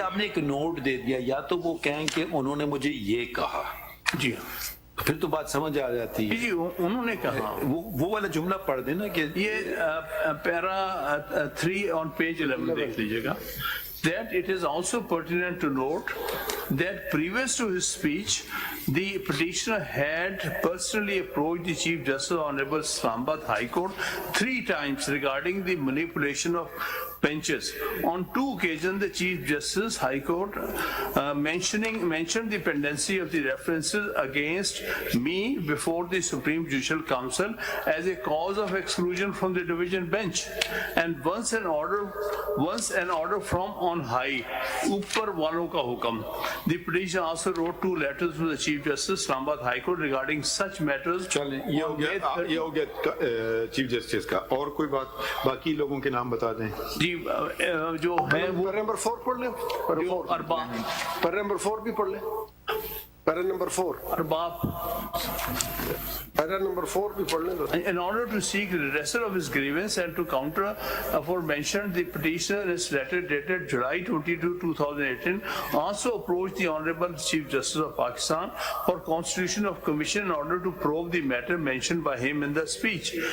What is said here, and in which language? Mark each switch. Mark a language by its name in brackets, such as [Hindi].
[Urdu] آپ نے ایک نوٹ دے دیا, یا تو وہ کہیں کہ انہوں نے مجھے یہ کہا. جی پھر تو بات سمجھ آ جاتی ہے. جی انہوں نے کہا وہ والا جملہ پڑھ دینا کہ یہ پیرا 3 [English] on page 11 [Urdu] دیکھ لیجیے گا. [English] That it is also pertinent to note that previous to his speech, the petitioner had personally approached the Chief Justice Honorable Islamabad High Court 3 times regarding the manipulation of benches. On 2 occasions, the Chief Justice High Court mentioned the pendency of the references against me before the Supreme Judicial Council as a cause of exclusion from the division bench. And once an order from on high, [Urdu] اوپر والوں کا حکم. [English] The petitioner also wrote 2 letters to the Chief Justice Islamabad High Court regarding such matters. [Urdu] چلیں یہ ہو گیا chief justice کا. اور کوئی بات باقی لوگوں کے نام بتا دیں. جی جو ہے وہ نمبر 4 پڑھ لیں. پر نمبر 4 بھی پڑھ لیں. پر نمبر 4 ارباب Para number 4 بھی پڑھ لیں تو. [English] In order to seek redressal of his grievance and to counter aforementioned, the petitioner in his letter dated July 22, 2018 also approached the Honorable Chief Justice of Pakistan for constitution of commission in order to probe the matter mentioned by him in the speech.